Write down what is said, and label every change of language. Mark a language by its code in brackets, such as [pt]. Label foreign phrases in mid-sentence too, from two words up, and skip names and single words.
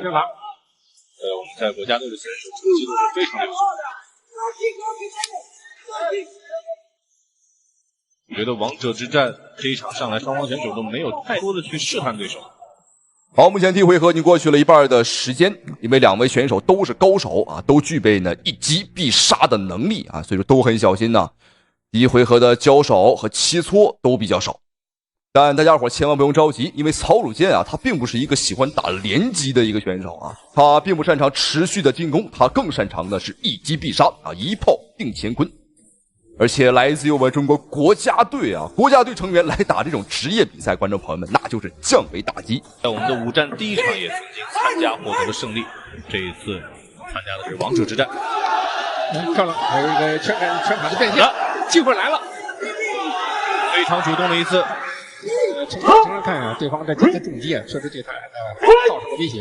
[zh] 在國家隊的選手成績都是非常優秀的。我觉得王者之戰這一場上來，雙方選手都沒有太多的去試探對手。好，目前第一回合已經過去了一半的時間，因為兩位選手都是高手啊，都具備呢一擊必殺的能力啊，所以說都很小心吶。第一回合的交手和切磋都比較少，但大家伙千万不用着急，因為曹魯健啊，他並不是一個喜歡打連擊的一個選手啊，他並不擅長持續的進攻，他更擅長的是一擊必杀啊，一炮定乾坤。而且来自于我们中国国家队啊，国家队成員来打這種職業比賽，觀眾朋友們那就是降維打擊。在我們的五戰第一場也曾經參加獲得了勝利，這一次參加的是王者之戰。漂亮，還有一個全卡的變現，機會來了，非常主動的一次。從這看啊，對方在這個重擊啊，確實對他造成了威脅。